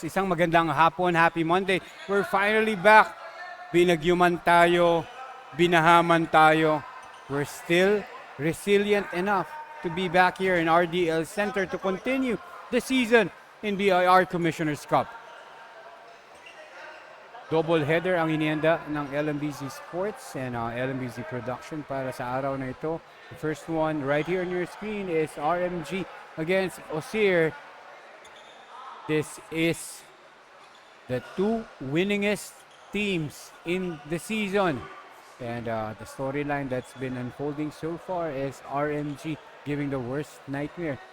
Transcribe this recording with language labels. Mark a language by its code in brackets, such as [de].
[tl] Isang magandang hapon, [en] happy Monday. We're finally back. [tl] Binagyuman tayo, binahaman tayo. [en] We're still resilient enough to be back here in RDL Center to continue the season in BIR Commissioner's Cup. [tl] Double header ang inienda ng LMBC Sports and LMBC Production para sa araw na ito. [en] The first one right here on your screen is RMG against OCIR. This is the two winningest teams in the season. And the storyline that's been unfolding so far is RMG giving the worst nightmare.